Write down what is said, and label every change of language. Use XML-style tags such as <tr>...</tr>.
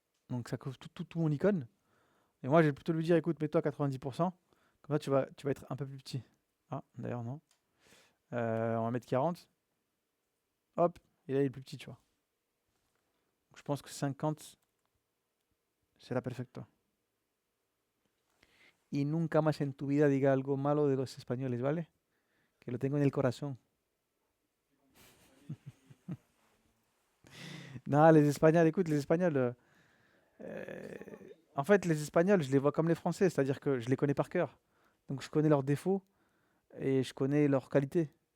<fr>Donc ça couvre tout mon icône. Et moi je vais plutôt lui dire écoute, mets-toi à 90%. Comme ça tu vas être un peu plus petit. Ah, d'ailleurs non. en 1m40, hop, et là il est plus petit, tu vois. Donc, je pense que 50, c'est la perfecto.</fr> <es>Y nunca más en tu vida diga algo malo de los españoles, ¿vale? Que lo tengo en el corazón.</es> <fr>Non, les Espagnols, écoute, les Espagnols, euh, en fait, les Espagnols, je les vois comme les Français, c'est-à-dire que je les connais par cœur. Donc je connais leurs défauts et je connais leurs qualités.</fr>